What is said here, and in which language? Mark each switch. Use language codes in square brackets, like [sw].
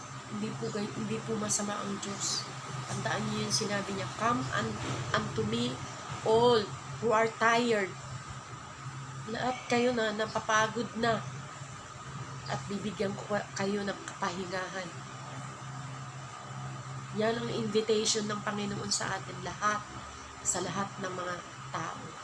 [tl] Hindi po masama ang Diyos. Tandaan niyo yung sinabi niya, [en] come unto me all who are tired. [tl] Lahat kayo na napapagod na at bibigyan ko kayo ng kapahingahan. Yan ang invitation ng Panginoon sa atin lahat, sa lahat ng mga tao.